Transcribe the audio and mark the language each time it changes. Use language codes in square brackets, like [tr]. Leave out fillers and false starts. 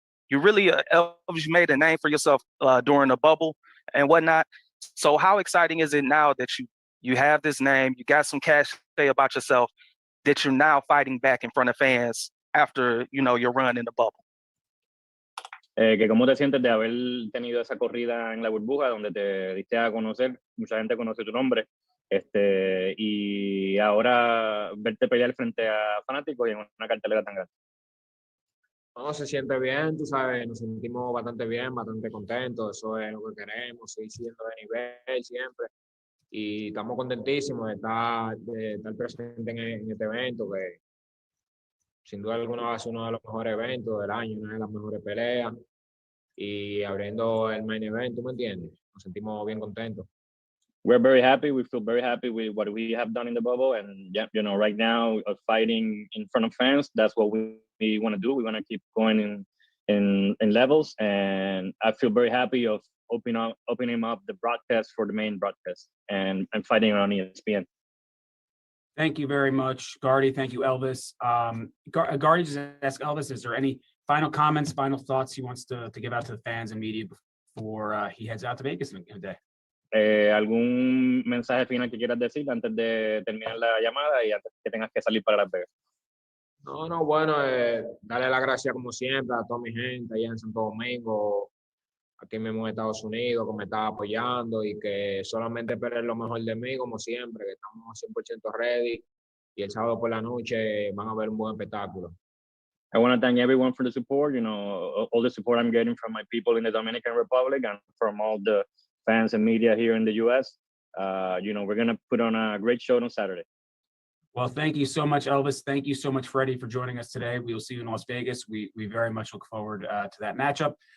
[en] You really, Elvis, you made a name for yourself during the bubble and whatnot. So how exciting is it now that you have this name, you got some cash to say about yourself, that you're now fighting back in front of fans after, your run in the bubble? [es] Que cómo te sientes de haber tenido esa corrida en la burbuja donde te diste a conocer, mucha gente conoce tu nombre, y ahora verte pelear frente a fanáticos y en una cartelera tan grande. No, se siente bien, tú sabes, nos sentimos bastante bien, bastante contentos, eso es lo que queremos, seguir siendo de nivel siempre. Y estamos contentísimos de estar presentes en este evento, que sin duda alguna va a ser uno de los mejores eventos del año, una de las mejores peleas, y abriendo el main event, ¿tú me entiendes? Nos sentimos bien contentos. [en] We're very happy. We feel very happy with what we have done in the bubble, and right now, fighting in front of fans, that's what we want to do. We want to keep going in levels, and I feel very happy of opening up the broadcast for the main broadcast and fighting on ESPN. Thank you very much, Gardy. Thank you, Elvis. Gardy just asked Elvis, is there any final comments, final thoughts he wants to give out to the fans and media before he heads out to Vegas in a day? [es] ¿Algún mensaje final que quieras decir antes de terminar la llamada y antes que tengas que salir para Las Vegas? No, bueno, darle las gracias como siempre a toda mi gente allá en Santo Domingo, aquí mismo en Estados Unidos, que me está apoyando y que solamente esperen lo mejor de mí, como siempre, que estamos 100% ready y el sábado por la noche van a ver un buen espectáculo. [en] I want to thank everyone for the support, all the support I'm getting from my people in the Dominican Republic and from all the fans and media here in the US. We're going to put on a great show on Saturday. Well, thank you so much, Elvis. Thank you so much, Freddie, for joining us today. We will see you in Las Vegas. We very much look forward to that matchup.